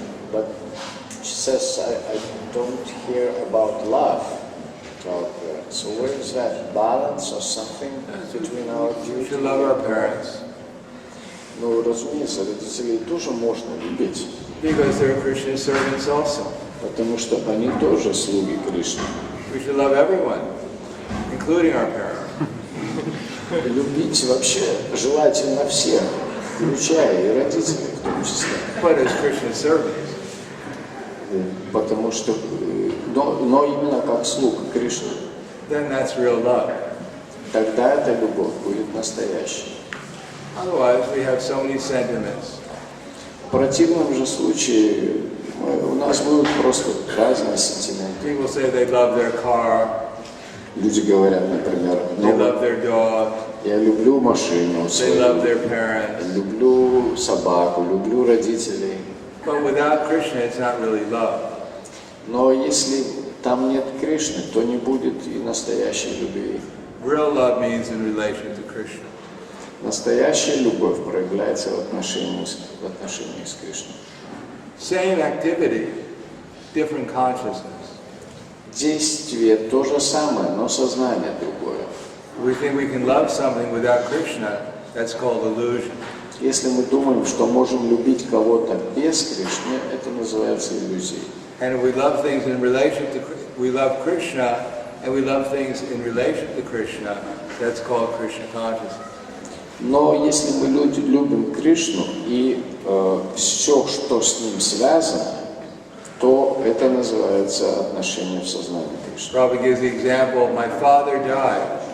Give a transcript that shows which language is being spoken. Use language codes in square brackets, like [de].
[en] But she says, I don't hear about love to our parents. So where is that balance or something between our duties? We should love our parents. [ru] Ну, разумеется, родителей тоже можно любить. [en] Because they're Krishna servants also. [ru] Потому что они тоже слуги Кришны. [en] We should love everyone, including our parents. [ru] Любить вообще желательно всех, включая и родителей в том числе. [en] But as Krishna servants. [ru] Потому что, но именно как слуг Кришны. [en] Then that's real love. [ru] Тогда эта любовь будет настоящей. [en] Otherwise, we have so many sentiments. [ru] В противном же случае у нас будут просто разные сентименты. [en] People say they love their car. [ru] Люди говорят, например, [en] They love their dog. [ru] Я люблю машину [en] They [ru] свою, [en] love their parents. [ru] люблю собаку, люблю родителей. [en] But without Krishna, it's not really love. [ru] Но если там нет Кришны, то не будет и настоящей любви. [en] Real love means in relation to Krishna. [ru] Настоящая любовь проявляется в отношении с Кришной. [en] Same activity, different consciousness. [ru] Действие то же самое, но сознание другое. [en] We think we can love something without Krishna, that's called illusion. [ru] Если мы думаем, что можем любить кого-то без Кришны, это называется иллюзией. [en] And if we love things in relation to, we love Krishna, and we love things in relation to Krishna, that's called Krishna consciousness. [ru] Но если мы любим Кришну и все, что с ним связано, то это называется отношение в сознании Кришны. [en] Prabhupada gives the example, my father died.